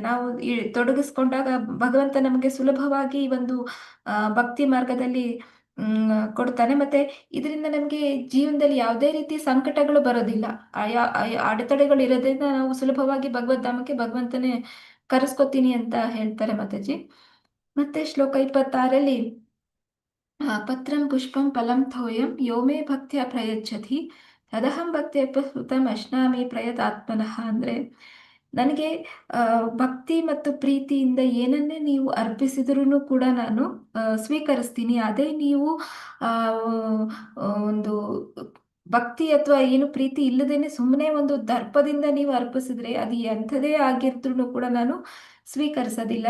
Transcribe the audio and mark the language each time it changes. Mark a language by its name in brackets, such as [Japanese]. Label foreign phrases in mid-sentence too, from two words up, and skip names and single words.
[Kannada] ನಾವು ತೊಡಗಿಸ್ಕೊಂಡಾಗ ಭಗವಂತ ನಮಗೆ ಸುಲಭವಾಗಿ ಒಂದು ಭಕ್ತಿ ಮಾರ್ಗದಲ್ಲಿ ಕೊಡ್ತಾನೆ. ಮತ್ತೆ ಇದರಿಂದ ನಮಗೆ ಜೀವನದಲ್ಲಿ ಯಾವುದೇ ರೀತಿ ಸಂಕಟಗಳು ಬರೋದಿಲ್ಲ. ಅಡೆತಡೆಗಳು ಇರೋದ್ರಿಂದ ನಾವು ಸುಲಭವಾಗಿ ಭಗವದ್ಧಾಮಕ್ಕೆ ಭಗವಂತನೇ ಕರೆಸ್ಕೊತೀನಿ ಅಂತ ಹೇಳ್ತಾರೆ ಮಾತಾಜಿ. ಮತ್ತೆ ಶ್ಲೋಕ 26ರಲ್ಲಿ [Sanskrit] ಪತ್ರಂ ಪುಷ್ಪಂ ಫಲಂ ಥೋಯಂ ಯೋಮೇ ಭಕ್ತಿಯ ಪ್ರಯಚ್ಛತಿ ತದಹಂ ಭಕ್ತಿಯ ಸುತಂ ಅಶ್ನಾಮಿ ಪ್ರಯತಾತ್ಮನಃ. [Kannada] ಅಂದ್ರೆ ನನಗೆ ಭಕ್ತಿ ಮತ್ತು ಪ್ರೀತಿಯಿಂದ ಏನನ್ನೇ ನೀವು ಅರ್ಪಿಸಿದ್ರೂ ಕೂಡ ನಾನು ಸ್ವೀಕರಿಸ್ತೀನಿ. ಅದೇ ನೀವು ಒಂದು ಭಕ್ತಿ ಅಥವಾ ಏನು ಪ್ರೀತಿ ಇಲ್ಲದೇನೆ ಸುಮ್ಮನೆ ಒಂದು ದರ್ಪದಿಂದ ನೀವು ಅರ್ಪಿಸಿದ್ರೆ ಅದು ಎಂಥದೇ ಆಗಿದ್ರು ಕೂಡ ನಾನು ಸ್ವೀಕರಿಸೋದಿಲ್ಲ.